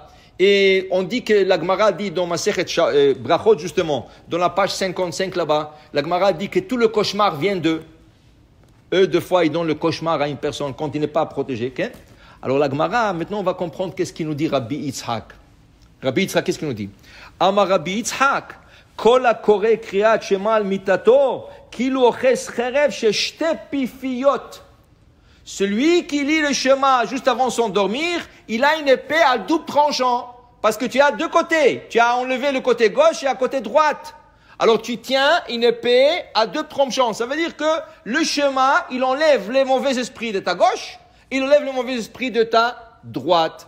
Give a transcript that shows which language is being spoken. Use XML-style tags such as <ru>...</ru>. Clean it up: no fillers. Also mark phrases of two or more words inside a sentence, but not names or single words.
<fr>Et on dit que la Gemara dit dans Masechet Brachot, justement, dans la page 55 là-bas, la Gemara dit que tout le cauchemar vient d'eux. Eux, deux fois, ils donnent le cauchemar à une personne quand il n'est pas protégé. Okay? Alors la Gemara, maintenant, on va comprendre qu'est-ce qu'il nous dit Rabbi Yitzhak. Rabbi Yitzhak, qu'est-ce qu'il nous dit?</fr> <he>אמר רבי יצחק, כל הקורא קריאת שמע על מטתו, כאילו אוחז חרב שתי פיפיות.</he> <fr>Celui qui lit le Shema juste avant son dormir, il a une épée à double tranchant. Parce que tu as deux côtés. Tu as enlevé le côté gauche et le côté droite. Alors tu tiens une épée à deux tranchants. Ça veut dire que le Shema, il enlève les mauvais esprits de ta gauche, il enlève les mauvais esprits de ta droite.</fr>